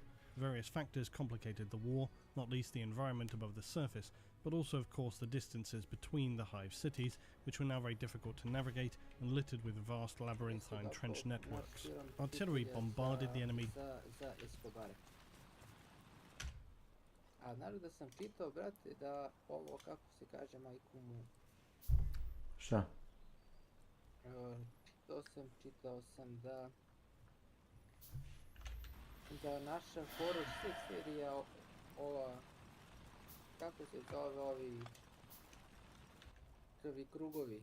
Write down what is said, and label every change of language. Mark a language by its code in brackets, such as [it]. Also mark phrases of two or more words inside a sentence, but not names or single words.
[en] Various factors complicated the war, not least the environment above the surface, but also of course the distances between the hive cities, which were now very difficult to navigate and littered with vast labyrinthine trench networks. Artillery bombarded the enemy. [sr] A naravno da sam čitao, brate, da ovo, kako se kaže, majku mu... Šta? Čitao sam da... da naša horror serija ova, kako se zove ovi krugovi?